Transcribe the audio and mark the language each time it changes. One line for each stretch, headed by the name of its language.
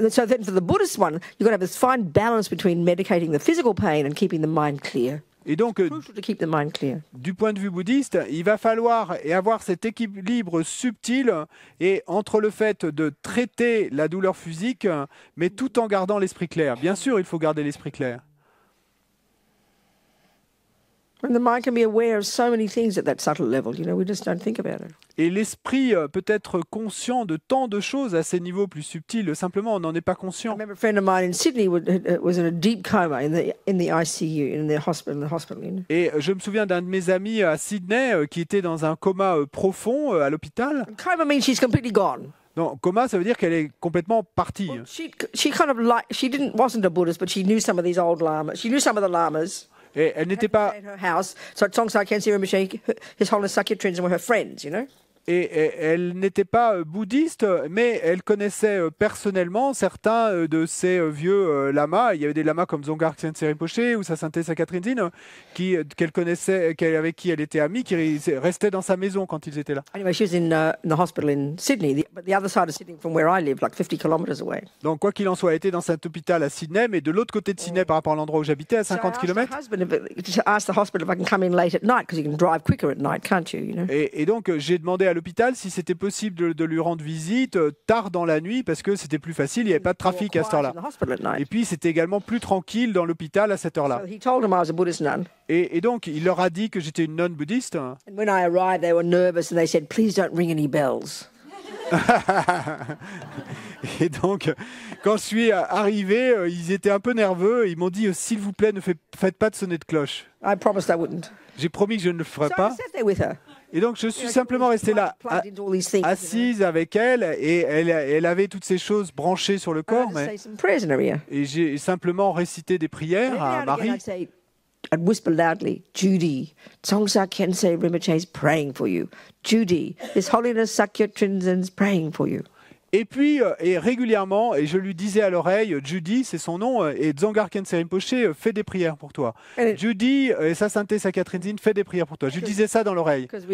English: So then for the Buddhist one, you've got to have this fine balance between medicating the physical pain and keeping the mind clear.
French: Et donc,
English: Crucial to keep the mind clear.
French: Du point de vue bouddhiste, il va falloir avoir cet équilibre subtil et entre le fait de traiter la douleur physique, mais tout en gardant l'esprit clair. Bien sûr, il faut garder l'esprit clair.
English: And the mind can be aware of so many things at that subtle level, you know, we just don't think about it.
French: Et l'esprit peut être conscient de tant de choses à ces niveaux plus subtils, simplement on n'en est pas
English: I
French: conscient.
English: remember a friend of mine in Sydney was in a deep coma in the ICU, in the hospital. You know?
French: Et je me souviens d'un de mes amis à Sydney qui était dans un coma profond à l'hôpital.
English: And coma means she's completely gone.
French: Non, coma, ça veut dire qu'elle est complètement partie.
English: Well, she kind of like wasn't a Buddhist, but she knew some of these old lamas. She knew some of the lamas.
French: Et elle n'était pas.
English: At her house, so Tsongsar Khyentse Rinpoche, His Holiness Sakya Tenzin were her friends, you know.
French: Et elle n'était pas bouddhiste, mais elle connaissait personnellement certains de ces vieux lamas. Il y avait des lamas comme Dzongkar Khyentse Rinpoche ou sa sainteté Sakya Tenzin qu'elle connaissait, avec qui elle était amie, qui restaient dans sa maison quand ils étaient là.
English: Anyway, she was in the hospital in Sydney, but the other side of Sydney from where I live, like 50 kilometres away.
French: Donc quoi qu'il en soit, elle était dans cet hôpital à Sydney, mais de l'autre côté de Sydney par rapport à l'endroit où j'habitais, à 50 km.
English: Asked the hospital if I can come in late at night because you can drive quicker at night, can't you? You know.
French: Et donc j'ai demandé à l'hôpital si c'était possible de lui rendre visite tard dans la nuit parce que c'était plus facile, il n'y avait pas de trafic à cette heure-là. Et puis c'était également plus tranquille dans l'hôpital à cette heure-là. Et donc il leur a dit que j'étais une nonne bouddhiste.
English: When I arrived, they were nervous and they said, "Please don't ring any bells."
French: Et donc, quand je suis arrivé, ils étaient un peu nerveux. Ils m'ont dit, s'il vous plaît, ne faites pas de sonner de cloche.
English: I promised I wouldn't.
French: J'ai promis que je ne le ferais pas.
English: I sat there with her.
French: Et donc, je suis simplement resté là, assise avec elle, et elle avait toutes ces choses branchées sur le corps. Et j'ai simplement récité des prières à Marie.
English: I'd whisper loudly, Judy, Dzongkar Khyentse Rinpoche is praying for you. Judy, His Holiness Sakya Tenzin is praying for you.
French: Et puis, et régulièrement, et je lui disais à l'oreille, Judy, c'est son nom, et Dzongkar Khyentse Rinpoche fait des prières pour toi. Judy, et sa sainteté Sakya Tenzin fait des prières pour toi. Je lui disais ça dans l'oreille.